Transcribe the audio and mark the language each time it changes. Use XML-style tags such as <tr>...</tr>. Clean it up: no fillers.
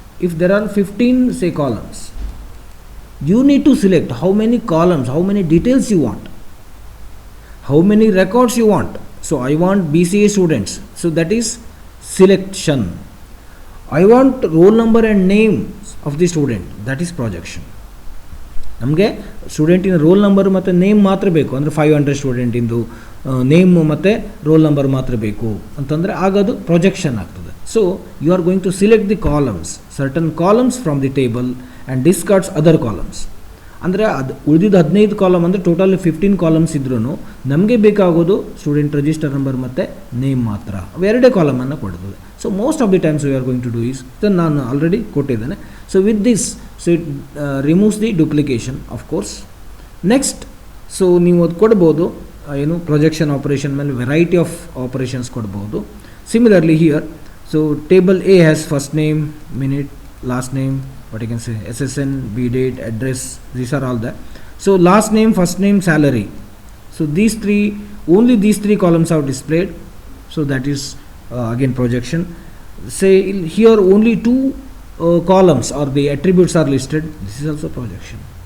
<en>If there are 15 say columns, you need to select how many columns, how many details you want, how many records you want. So I want BCA students, so that is selection. I want roll number and name of the student, that is projection.</en> <kn>ನಮಗೆ ಸ್ಟೂಡೆಂಟಿನ roll number ಮತ್ತು name ಮಾತ್ರ ಬೇಕು ಅಂದರೆ 500 ಸ್ಟೂಡೆಂಟಿಂದು name ಮತ್ತು roll number ಮಾತ್ರ ಬೇಕು ಅಂತಂದರೆ ಆಗೋದು ಪ್ರೊಜೆಕ್ಷನ್ ಆಗ್ತದೆ.</kn> <en>So you are going to select the columns, certain columns from the table and discards other columns.</en> <kn>ಅಂದರೆ ಅದು ಉಳಿದಿದ್ದು 15 ಕಾಲಮ್ ಅಂದರೆ ಟೋಟಲ್ 15 ಕಾಲಮ್ಸ್ ಇದ್ರೂ ನಮಗೆ ಬೇಕಾಗೋದು ಸ್ಟೂಡೆಂಟ್ ರಿಜಿಸ್ಟರ್ ನಂಬರ್ ಮತ್ತು ನೇಮ್ ಮಾತ್ರ, ಅವೆರಡೇ ಕಾಲಮನ್ನು ಕೊಡ್ತದೆ.</kn> <en>so most of the times we are going to do is</en> <kn>ಇದನ್ನು ನಾನು ಆಲ್ರೆಡಿ ಕೊಟ್ಟಿದ್ದೇನೆ.</kn> <en>So with this so it removes the duplication of course.</en> <kn>Next so ನೀವು ಅದು ಕೊಡ್ಬೋದು ಏನು ಪ್ರೊಜೆಕ್ಷನ್ ಆಪರೇಷನ್ ಮೇಲೆ</kn> <en>variety of operations</en> <kn>ಕೊಡ್ಬೋದು.</kn> <en>Similarly here so table A has first name, minit, last name, what you can say SSN, B date, address, these are all that. So last name, first name, salary. So only these three columns are displayed. So that is again projection. Say here only two columns or the attributes are listed. This is also projection.</en>